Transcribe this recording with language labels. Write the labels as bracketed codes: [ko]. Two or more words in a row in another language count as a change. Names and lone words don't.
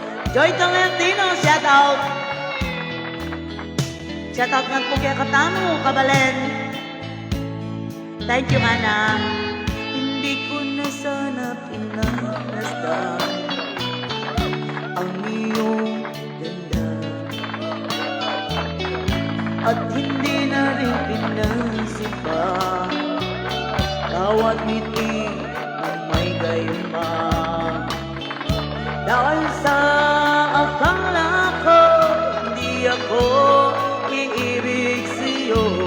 [pam] Joy Tolentino, [en] shout out. Shout out [pam] nga po kaya katamu, kabalen. [en] Thank you, Ana. [tl] Hindi ko na sana pinanasdan ang iyong ganda at hindi na rin pinansipa bawat ngiti ng may gayuma dahil sa akala ko hindi ako iibig sa'yo.